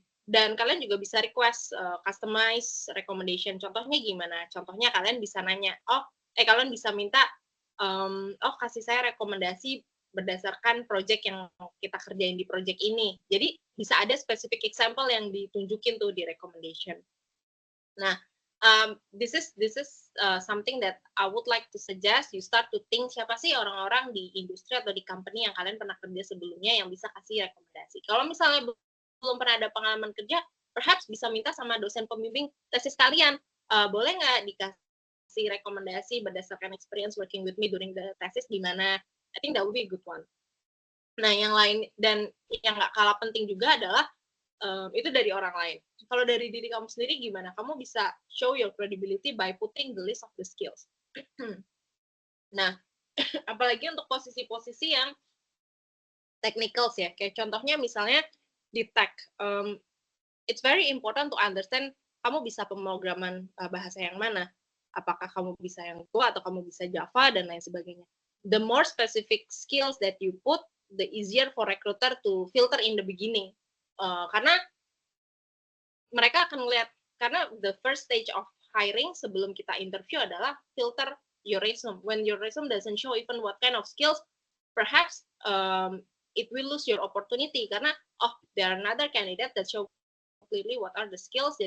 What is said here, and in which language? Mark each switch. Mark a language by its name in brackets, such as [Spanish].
[Indonesian] Dan kalian juga bisa request customize recommendation. Contohnya gimana? Contohnya kalian bisa nanya, kalian bisa minta, kasih saya rekomendasi berdasarkan project yang kita kerjain di project ini. Jadi bisa ada specific example yang ditunjukin tuh di recommendation. [English] Nah, this is something that I would like to suggest. You start to think [Indonesian] siapa sih orang-orang di industri atau di company yang kalian pernah kerja sebelumnya yang bisa kasih rekomendasi. Kalau misalnya belum pernah ada pengalaman kerja, perhaps bisa minta sama dosen pembimbing tesis kalian, boleh nggak dikasih rekomendasi berdasarkan [English] experience working with me during the thesis [Indonesian] gimana? [English] I think that would be a good one. [Indonesian] Nah, yang lain dan yang nggak kalah penting juga adalah itu dari orang lain. Kalau dari diri kamu sendiri gimana? Kamu bisa [English] show your credibility by putting the list of the skills. [Indonesian] Nah, apalagi untuk posisi-posisi yang technicals ya. Kayak contohnya misalnya di tech, [English] it's very important to understand [Indonesian] kamu bisa pemrograman bahasa yang mana. Apakah kamu bisa yang Go atau kamu bisa Java dan lain sebagainya. [English] The more specific skills that you put, the easier for recruiter to filter in the beginning. [Indonesian] Karena mereka akan melihat, karena [English] the first stage of hiring [Indonesian] sebelum kita interview adalah [English] filter your resume. When your resume doesn't show even what kind of skills, perhaps it will lose your opportunity [Indonesian] karena [English] there are another candidate that show clearly what are the skills.